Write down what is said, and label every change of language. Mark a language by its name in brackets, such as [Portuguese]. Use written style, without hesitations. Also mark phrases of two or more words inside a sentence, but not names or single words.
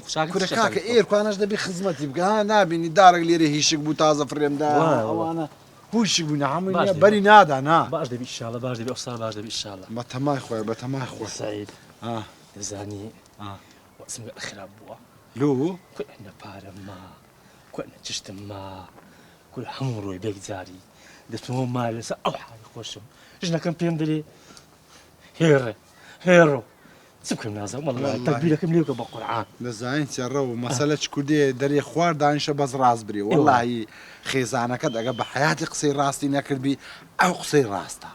[Central Kurdish] کورە کاکە ئێرکوانەش دەبی خزمەتی بکە نابینی دارێک لێرە هیشک بوو تازە فرێمدا ئەوانە هوشک بوون هەمووی بەری نادانا باش دەبی ئینشاڵە باش دەبی ئەوسا باش دەبی ئینشاڵە بە تەمای خۆی بە تەمای خۆی سعید دەزانی وەسمگە خراپ بووە لۆ کوێنە پارەم ما کوێنە چشتم ما کول هەموو ڕۆی بێکجاری دەچمەوە مال لەسەر ئەو حاڵی خۆشم ژنەکەم پێم دەرێ هێڕۆ چ بکەم نازانم وەڵڵا تەکبیرەکەم لێ بکە بە قورعان دەزانین چێڕە و مەسەلە چ کوردێ دەرێ خوار دانیشە بەس ڕاست بری وەڵڵاهی خێزانەکەت ئەگە بە حیاتی قسەی ڕاستی نەکردبی ئەو قسەی ڕاستە